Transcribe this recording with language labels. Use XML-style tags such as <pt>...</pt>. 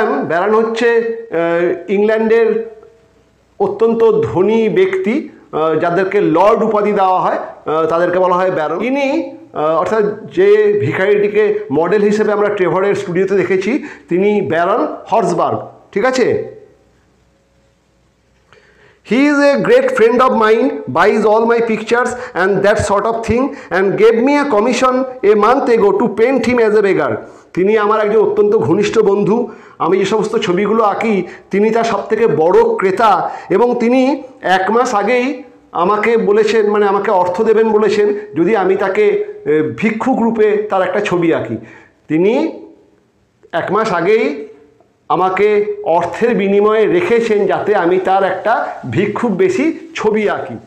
<bn>Baron হচ্ছে ইংল্যান্ডের অত্যন্ত ধনী ব্যক্তি, যাদেরকে লর্ড উপাধি দেওয়া হয় তাদেরকে বলা হয় ব্যারন। ইনি অর্থাৎ যে ভিখারিটিকে মডেল হিসেবে আমরা ট্রেভরের স্টুডিওতে দেখেছি তিনি ব্যারন হর্সবার্গ, ঠিক আছে।</bn> <en>He is a great friend of mine, buys all my pictures and that sort of thing, and gave me a commission a month ago to paint him as a beggar.</en> <bn>তিনি আমার একজন অত্যন্ত ঘনিষ্ঠ বন্ধু। আমি যে সমস্ত ছবিগুলো আঁকি তিনি তার সবথেকে বড় ক্রেতা, এবং তিনি 1 মাস আগেই আমাকে বলেছেন, মানে আমাকে অর্থ দেবেন বলেছেন যদি আমি তাকে ভিক্ষুক রূপে তার একটা ছবি আঁকি। তিনি 1 মাস আগেই আমাকে অর্থের বিনিময়ে রেখেছেন যাতে আমি তার একটা ভিক্ষুক বেশি ছবি আঁকি।</bn>